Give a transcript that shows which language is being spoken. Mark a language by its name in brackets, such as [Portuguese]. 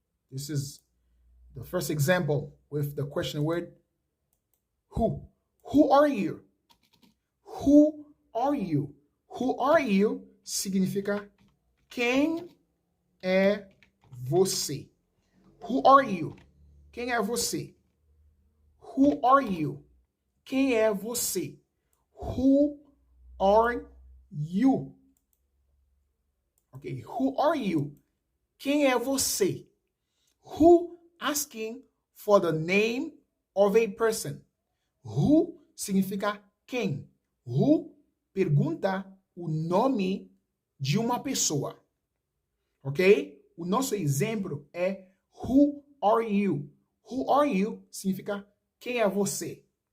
[English] This is the first example with the question word who. Who are you? Who are you? Who are you [Portuguese] significa quem é você. [English] Who are you? [Portuguese] Quem é você? [English] Who are you? [Portuguese] Quem é você? [English] Who are you? Ok, who are you? [Portuguese] Quem é você? [English] Who asking for the name of a person. [Portuguese] Who significa quem. Who pergunta o nome de uma pessoa. Ok? O nosso exemplo é [English] who are you? Who are you [Portuguese] significa quem é você.